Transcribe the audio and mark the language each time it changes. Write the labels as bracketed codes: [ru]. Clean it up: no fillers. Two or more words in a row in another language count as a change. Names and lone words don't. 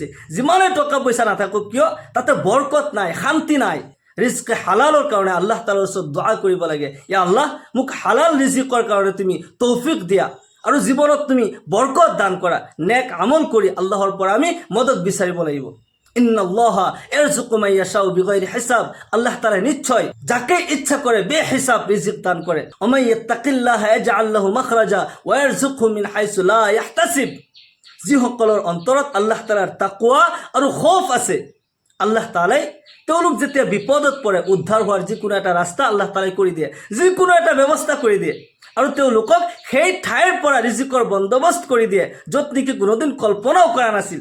[as] যিমানে টকা পইচা নাথাকক কিয়, তাতে বৰকত নাই, শান্তি নাই। ৰিজকে হালালৰ কাৰণে আল্লাহ তাআলাৰ ওচৰত দোয়া কৰিব লাগে, ইয়া আল্লাহ মোক হালাল ৰিজিকৰ কাৰণে তুমি তৌফিক দিয়া, আৰু জীৱনত তুমি বৰকত দান কৰা। নেক আমল কৰি আল্লাহৰ পৰা আমি মদত বিচাৰিব লাগিব। [ar] إن الله يرزق من يشاء بغير حساب. [bn] আল্লাহ তাআলা নিশ্চয় যাকে ইচ্ছা করে বেহিসাব রিজিক দান করে। [ar] ومن يتق الله يجعل له مخرجا ويرزقه من حيث لا يحتسب. [as] যিসকলৰ অন্তৰত আল্লাহ তাআলাৰ তাকওয়া আৰু খৌফ আছে, আল্লাহ তাআলাই তেওঁলোক যেতিয়া বিপদত পৰে, উদ্ধাৰ হোৱাৰ যিকোনো এটা ৰাস্তা আল্লাহ তাআলাই কৰি দিয়ে, যিকোনো এটা ব্যৱস্থা কৰি দিয়ে, আৰু তেওঁলোকক সেই ঠাইৰ পৰা ৰিজিকৰ বন্দোবস্ত কৰি দিয়ে য'ত নেকি কোনোদিন কল্পনাও কৰা নাছিল।